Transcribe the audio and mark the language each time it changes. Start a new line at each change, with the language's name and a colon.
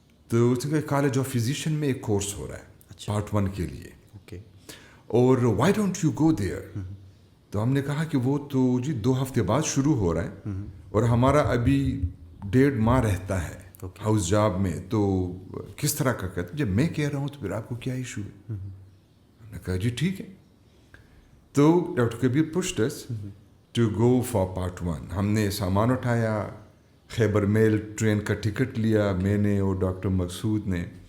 Urdu: تو اس نے کہا کالج آف فزیشین میں ایک کورس ہو رہا ہے پارٹ 1 کے لیے, اور
English: Why don't you go there.
Urdu: تو ہم نے کہا کہ وہ تو جی 2 ہفتے بعد شروع ہو رہا ہے اور ہمارا ابھی 1.5 ماہ رہتا ہے ہاؤس جاب میں, تو کس طرح کا کہتے. جب میں کہہ رہا ہوں تو پھر آپ کو کیا ایشو ہے. ہم نے کہا جی ٹھیک ہے. تو doctor Kabir
English: pushed us to go for part 1.
Urdu: ہم نے سامان اٹھایا, خیبر میل ٹرین کا ٹکٹ لیا میں نے اور ڈاکٹر مقصود نے.